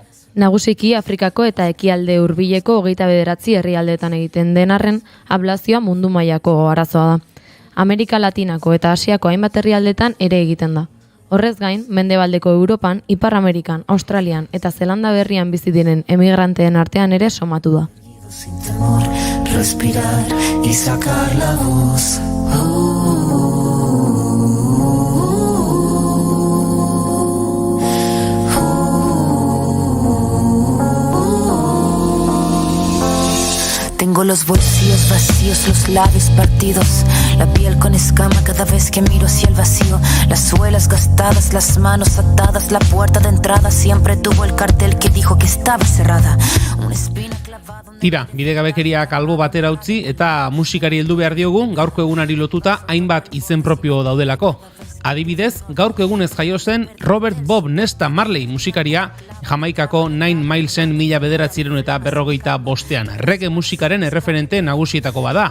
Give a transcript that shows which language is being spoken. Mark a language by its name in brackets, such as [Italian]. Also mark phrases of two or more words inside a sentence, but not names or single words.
[Basque] Nagusiki Afrikako eta ekialde hurbileko 29 herrialdeetan egiten den arren, ablazioa mundu mailako arazoa da. Amerika Latinako eta Asiako hainbat herrialdetan ere egiten da. Horrez gain, mendebaldeko Europan, Ipar Amerikan, Australian eta Zelanda Berrian bizi diren emigranteen artean ere somatu da. [Spanish] Sin temor, respirar y sacar la voz. Tengo los bolsillos vacíos, los labios partidos, la piel con escama cada vez que miro hacia el vacío, las suelas gastadas, las manos atadas, la puerta de entrada siempre tuvo el cartel que dijo que estaba cerrada, una espina clavada. [Basque] Tira, bidegabekeriak albo batera utzi eta musikari heldu behar diogu gaurko egunari lotuta hainbat izen propio daudelako. Adibidez, gaurko egunez jaio zen Robert Bob Nesta Marley musikaria Jamaikako 9 Milesen 1945 reggae musikaren erreferente nagusietako bada.